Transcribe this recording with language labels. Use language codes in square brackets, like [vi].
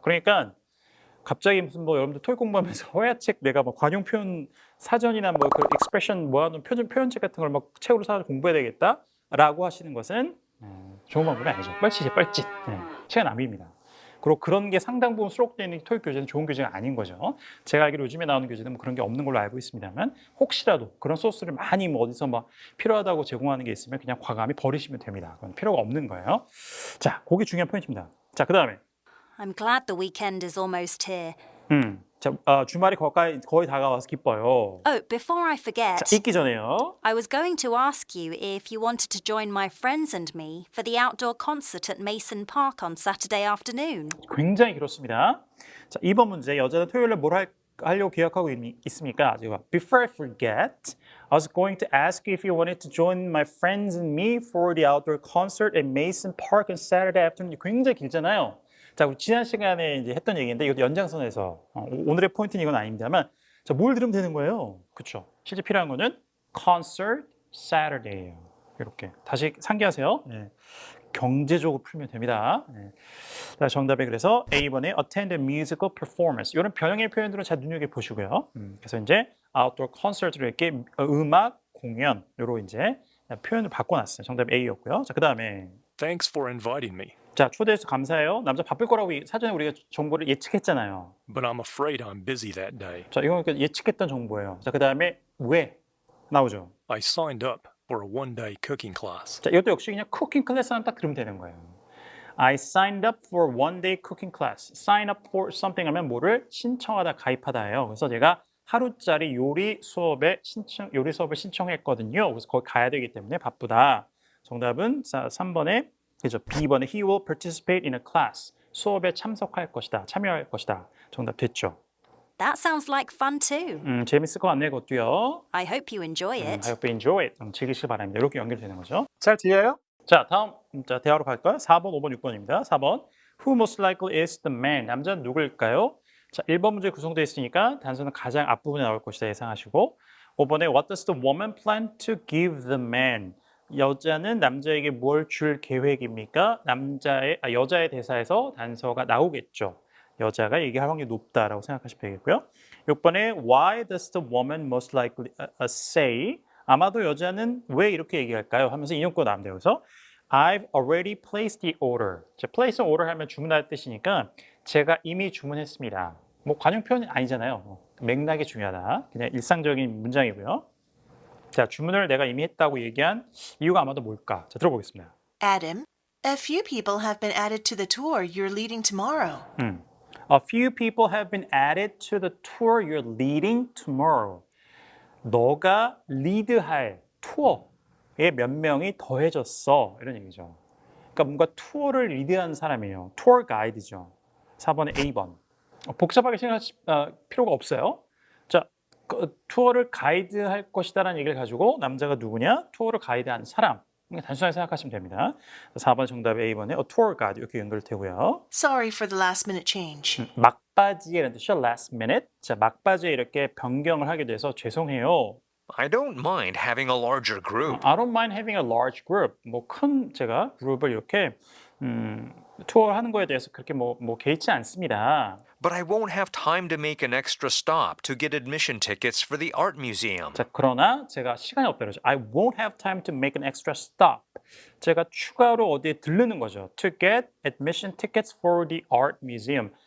[ko] 그러니까 갑자기 무슨 뭐 여러분들 토익 공부하면서 허야책 내가 뭐 관용 표현 사전이나 뭐 그 익스프레션 모아놓은 표현책 같은 걸 막 책으로 사서 공부해야 되겠다라고 하시는 것은 좋은 방법이 아니죠. 뻘짓이에요, 뻘짓. 시간 낭비입니다. 그리고 그런 게 상당 부분 수록되어 있는 토익 교재는 좋은 교재가 아닌 거죠. 제가 알기로 요즘에 나오는 교재는 뭐 그런 게 없는 걸로 알고 있습니다만 혹시라도 그런 소스를 많이 뭐 어디서 막 필요하다고 제공하는 게 있으면 그냥 과감히 버리시면 됩니다. 그건 필요가 없는 거예요. 자, 그게 중요한 포인트입니다. 자, 그 다음에 [en] I'm glad the weekend is almost here. [ko] 자, 주말이 거의 다가와서 기뻐요. [en] Oh, before I forget, [ko] 자, 읽기 전에요. [en] I was going to ask you if you wanted to join my friends and me for the outdoor concert at Mason Park on Saturday afternoon. [ko] 굉장히 길었습니다. 자, 2번 문제. 여자는 토요일에 뭘 하려고 계획하고 있습니까? 제가 [en] Before I forget, I was going to ask you if you wanted to join my friends and me for the outdoor concert at Mason Park on Saturday afternoon. [ko] 굉장히 길잖아요. 자, 우리 지난 시간에 이제 했던 얘기인데 이것도 연장선에서 오늘의 포인트는 이건 아닙니다만, 자, 뭘 들으면 되는 거예요? 그렇죠? 실제 필요한 거는 concert Saturday예요. 이렇게 다시 상기하세요. 네. 경제적으로 풀면 됩니다. 네. 자, 정답에 그래서 A번에 [en] attend a musical performance. [ko] 이런 변형의 표현들은 잘 눈여겨 보시고요. 그래서 이제 outdoor concert로 이렇게 음악 공연 요로 이제 표현을 바꿔놨어요. 정답 A였고요. 자, 그 다음에 [en] Thanks for inviting me, [ko] 자, 초대해서 감사해요. 남자 바쁠 거라고 사전에 우리가 정보를 예측했잖아요. [en] but I'm afraid I'm busy that day. [ko] 자, 이건 예측했던 정보예요. 자, 그 다음에 왜 나오죠? [en] I signed up for a one-day cooking class. [ko] 자, 이것도 역시 그냥 쿠킹 클래스만 딱 들으면 되는 거예요. [en] I signed up for one day cooking class. Sign up for something [ko] 하면 뭐를 신청하다, 가입하다예요. 그래서 제가 하루짜리 요리 수업을 신청했거든요. 그래서 거기 가야 되기 때문에 바쁘다. 정답은 3번에 그죠? B번에 [en] he will participate in a class. [ko] 수업에 참석할 것이다. 참여할 것이다. 정답 됐죠? [en] That sounds like fun too. [ko] 재밌을 것 같네요, 그것도요. [en] I hope you enjoy I it. hope you enjoy it. [ko] 즐기시길 바랍니다. 이렇게 연결되는 거죠. 잘 들려요? 자, 다음 대화로 갈까요? 4번, 5번, 6번입니다. 4번. [en] Who most likely is the man? [ko] 남자는 누구일까요? 자, 1번 문제 구성되어 있으니까 단서는 가장 앞부분에 나올 것이다 예상하시고 5번에 [en] What does the woman plan to give the man? [ko] 여자는 남자에게 뭘 줄 계획입니까? 여자의 대사에서 단서가 나오겠죠. 여자가 얘기할 확률이 높다라고 생각하시면 되겠고요. 6번에 [en] Why does the woman most likely say? [ko] 아마도 여자는 왜 이렇게 얘기할까요? 하면서 인용구가 나오면 돼요. 그래서 [en] I've already placed the order. [ko] 자, place an order 하면 주문할 뜻이니까 제가 이미 주문했습니다. 뭐 관용 표현이 아니잖아요. 맥락이 중요하다. 그냥 일상적인 문장이고요. 자, 주문을 내가 이미 했다고 얘기한 이유가 아마도 뭘까? 자, 들어보겠습니다. [en] Adam, a few people have been added to the tour you're leading tomorrow. A few people have been added to the tour you're leading tomorrow. [ko] 너가 리드할 투어에 몇 명이 더해졌어. 이런 얘기죠. 그러니까 뭔가 투어를 리드하는 사람이에요. 투어 가이드죠. 4번에 A번. 복잡하게 생각할 필요가 없어요. 자, 투어를 가이드할 것이다라는 얘기를 가지고 남자가 누구냐? 투어를 가이드하는 사람. 단순하게 생각하시면 됩니다. 4번 정답 A번에 [en] a tour guide [ko] 이렇게 연결되고요. [en] Sorry for the last minute change. [ko] 막바지에라는 뜻이죠. last minute. 자, 막바지에 이렇게 변경을 하게 돼서 죄송해요. [en] I don't mind having a larger group. I don't mind having a large group. [ko] 뭐 큰 제가 그룹을 이렇게 투어하는 거에 대해서 그렇게 뭐 개의치 않습니다. [en] But I won't have time to make an extra stop to get admission tickets for the art museum. [ko] 자, 그러나 제가 시간이 없다 그러죠. [en] I won't have time to make an extra stop. [ko] 제가 추가로 어디에 들르는 거죠. [en] To get admission tickets for the art museum.